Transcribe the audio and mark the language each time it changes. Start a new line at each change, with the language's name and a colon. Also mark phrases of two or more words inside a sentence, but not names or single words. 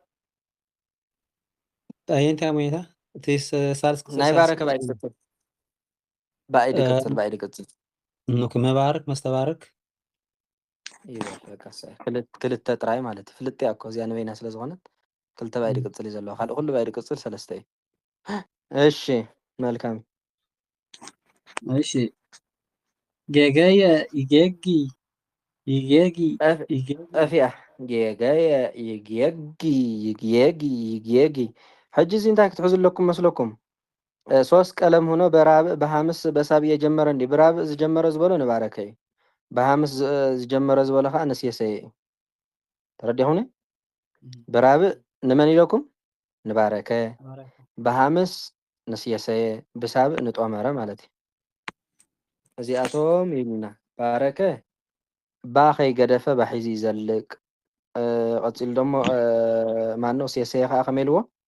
Tigrinya: ኣየንታ ሞይታ እቲ ሳልስ ናይ ክሳብ ባረከ ባይዲ ቅፅል ባይዲ ቅፅል ባይዲ ቅፅል መባረክ መስተባረክ ይበል በቃ ክልተ ጥራይ ማለት እዩ። ፍልጥ እያ እኮ እዚኣ ንበይና ስለ ዝኾነት ክልተ ባይዲ ቅፅል እዩ ዘለዎ። ካልእ ኩሉ ባይዲ ቅፅል ሰለስተ እዩ። እሺ መልካም እሺ ጌገየ ይጌጊ ይጌጊ ይጌጊ ጠፊያ ጌገየ ይጌጊ ይጌጊ ይጌጊ ሕጂ እዚ እንታይ ክትሕዙለኩም መስለኩም?
Amharic: ሶስት ቀለም ሆኖ በራብዕ በሃምስ በሳብ እየጀመረ
Tigrinya: እንዲ ብራብዕ ዝጀመረ ዝበሎ ንባረከ እዩ። በሃምስ ዝጀመረ ዝበሎ ከዓ ንስየሰየ እዩ። ተረዲኹኒ? ብራብዕ ንመን ኢለኩም? ንባረከ። በሃምስ ንስየሰየ ብሳብዕ ንጦመረ ማለት እዩ። እዚኣቶም ይብልና ባረከ ባ ከይገደፈ ባሒዙ ይዘልቅ። ቀፂሉ ደሞ ማነው ስየሰየ ከዓ ከመይ ኢልዎ?